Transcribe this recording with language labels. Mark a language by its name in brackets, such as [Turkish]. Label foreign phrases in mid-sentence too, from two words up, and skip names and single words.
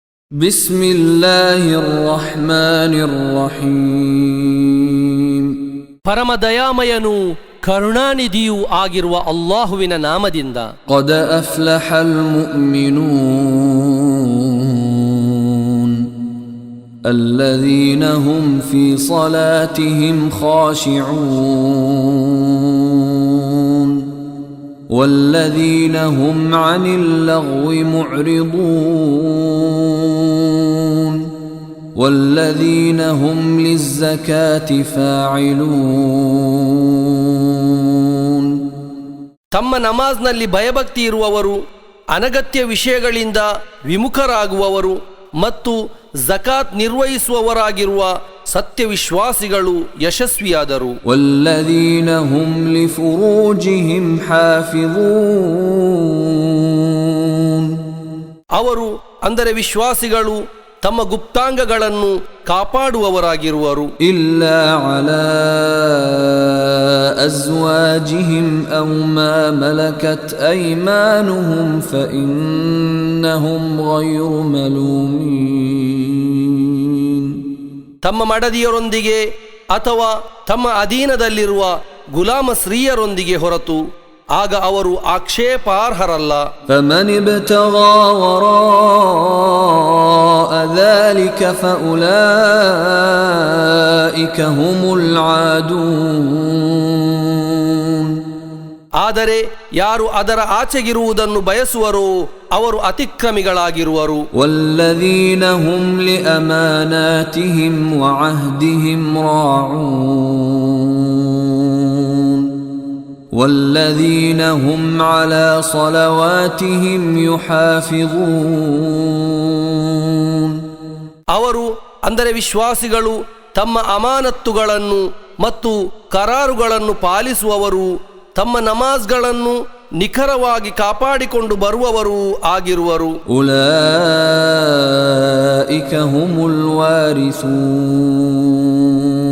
[Arabic] بسم الله الرحمن الرحيم. [Kannada] ಪರಮ ದಯಾಮಯನೂ ಕರುಣಾನಿಧಿಯೂ ಆಗಿರುವ ಅಲ್ಲಾಹುವಿನ ನಾಮದಿಂದ. [Arabic] قد أفلح المؤمنون الذين هم في صلاتهم خاشعون والذين هم عن اللغو معرضون والذين هم للزكاة فاعلون. [Kannada] ತಮ್ಮ ನಮಾಜ್ನಲ್ಲಿ ಭಯಭಕ್ತಿ ಇರುವವರು, ಅನಗತ್ಯ ವಿಷಯಗಳಿಂದ ವಿಮುಖರಾಗುವವರು ಮತ್ತು ಝಕಾತ್ ನಿರ್ವಹಿಸುವವರಾಗಿರುವ ಸತ್ಯವಿಶ್ವಾಸಿಗಳು ಯಶಸ್ವಿಯಾದರು. [Arabic] والذين هم لفروجهم حافظون. [Kannada] ಅವರು ಅಂದರೆ ವಿಶ್ವಾಸಿಗಳು ತಮ್ಮ ಗುಪ್ತಾಂಗಗಳನ್ನು ಕಾಪಾಡುವವರಾಗಿರುವರು. [Arabic] إلا على أزواجهم أو ما ملكت أيمانهم فإنهم غير ملومين. [Kannada] ತಮ್ಮ ಮಡದಿಯರೊಂದಿಗೆ ಅಥವಾ ತಮ್ಮ ಅಧೀನದಲ್ಲಿರುವ ಗುಲಾಮ ಸ್ತ್ರೀಯರೊಂದಿಗೆ ಹೊರತು ಆಗ ಅವರು ಆಕ್ಷೇಪಾರ್ಹರಲ್ಲ. [Arabic] فمن ابتغى وراء ذلك فأولئك هم العادون. [Kannada] ಆದರೆ ಯಾರು ಅದರ ಆಚೆಗಿರುವುದನ್ನು ಬಯಸುವರೋ ಅವರು ಅತಿಕ್ರಮಿಗಳಾಗಿರುವರು. [Arabic] والذين هم لأماناتهم وعهدهم راعون والذين هم على صلواتهم يحافظون. [Kannada] ಅವರು ಅಂದರೆ ವಿಶ್ವಾಸಿಗಳು ತಮ್ಮ ಅಮಾನತ್ತುಗಳನ್ನು ಮತ್ತು ಕರಾರುಗಳನ್ನು ಪಾಲಿಸುವವರು, ತಮ್ಮ ನಮಾಜ್ಗಳನ್ನು ನಿಖರವಾಗಿ ಕಾಪಾಡಿಕೊಂಡು ಬರುವವರು ಆಗಿರುವರು. [Arabic] أولئك هم الوارثون.